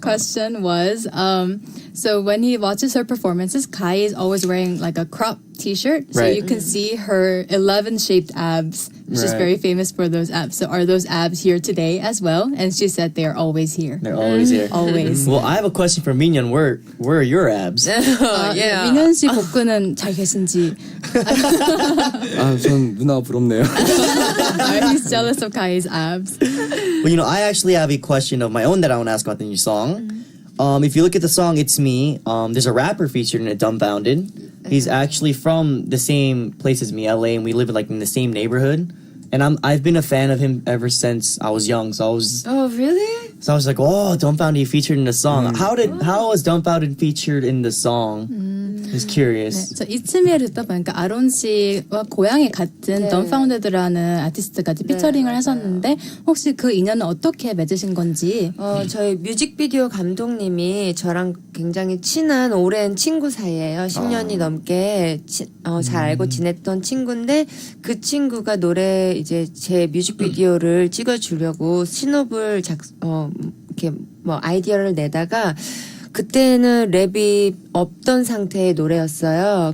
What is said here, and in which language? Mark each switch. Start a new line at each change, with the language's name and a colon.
English: question was, so when he watches her performances, Kai is always wearing like a crop t-shirt, so Right. you can see her 11-shaped abs. She's Right. very famous for those abs. So are those abs here today as well? And she said they are always here. They're always here. Always. Well, I have a question for Minhyun. Where are your abs? Yeah.
Korean: 민현 씨 복근은 잘 계신지. 아, 전 누나가 부럽네요.
English: He's jealous of Kai's abs. Well, I actually have a question of my own that I want to ask about the new song. If you look at the song "It's Me," there's a rapper featured in it, Dumbfounded. He's actually from the same place as me, LA, and we live in the same neighborhood. And I've been a fan of him ever since I was young. So I was really? like, oh, Dumbfounded featured in the song. How was Dumbfounded featured in the song? Just curious.
Korean: 저 이쯤에 듣다 보니까 아론 씨와 고향이 같은 Dumbfounded라는 아티스트까지 피처링을 하셨는데 혹시 그 인연은 어떻게 맺으신 건지? 저희 뮤직비디오 감독님이 저랑 굉장히 친한 오랜 친구 사이예요. 10년이 넘게 잘 알고 지냈던 친구인데 그 친구가 노래 이제 제 뮤직비디오를 찍어주려고 신호를 이렇게 아이디어를 내다가 그때는 랩이 없던 상태의 노래였어요.